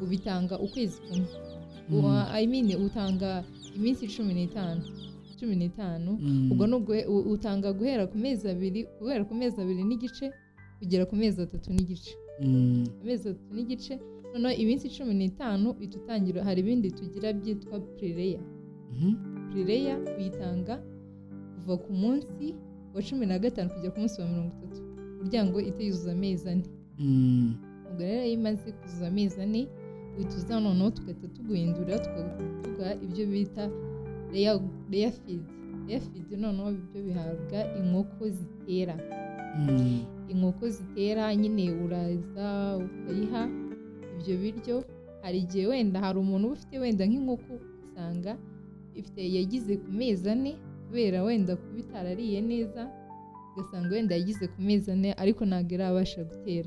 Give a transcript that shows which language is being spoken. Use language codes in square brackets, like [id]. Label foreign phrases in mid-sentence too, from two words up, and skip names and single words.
[rw] Ubitanga ukwezi kumwe. Utanga iminsi 15. Ubwo utanga guhera ku mezi 2 n'igice kugera ku mezi 3 n'igice. Amezi 3 n'igice noneho iminsi 15 itutangira. Hari ibindi tugira byitwa pre-layer. Pre-layer uyitanga kuva ku munsi wa 15 kugera ku munsi wa 30 kugira ngo iteyuzuza amezi 4. Ubwo rero iyo imaze kuzuza amezi 4 uhita noneho tugahita tuguhindura tugaha ibyo bita [en] layer feed. Layer feed [rw] noneho ibyo bihabwa inkoko zitera. Inkoko zitera nyine uraza ukayiha ibyo biryo. Hari igihe wenda hari umuntu uba ufite wenda nk'inkoko usanga yagize ku mezi 4 kubera wenda kuba itarariye neza, ugasanga wenda yagize ku mezi 4 ariko ntabwo irabasha gutera.